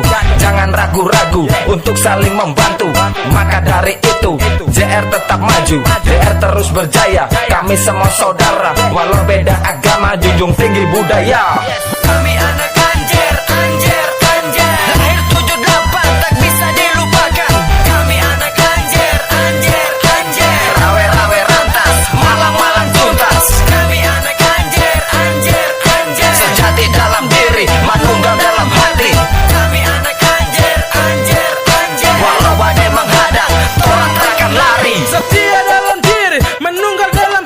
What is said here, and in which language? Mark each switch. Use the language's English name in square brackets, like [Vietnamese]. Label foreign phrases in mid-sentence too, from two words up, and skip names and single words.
[Indonesian] Jangan ragu-ragu untuk saling membantu. Maka dari itu JR tetap maju, JR terus berjaya. Kami semua saudara, walau beda agama, junjung tinggi budaya. Kami anak Anjer, Anjer, Anjer, lahir 78 tak bisa dilupakan. Kami anak Anjer, Anjer, Anjer, [Javanese] Rawe-rawe rantas, malang-malang tuntas. [Indonesian] kami anak Anjer, Anjer, Anjer, Sejati dalam diri, manunggal dalam hati. kami anak Anjer, Anjer, Anjer, Walau badai menghadang, orang takkan lari. Setia dalam diri, menunggal dalam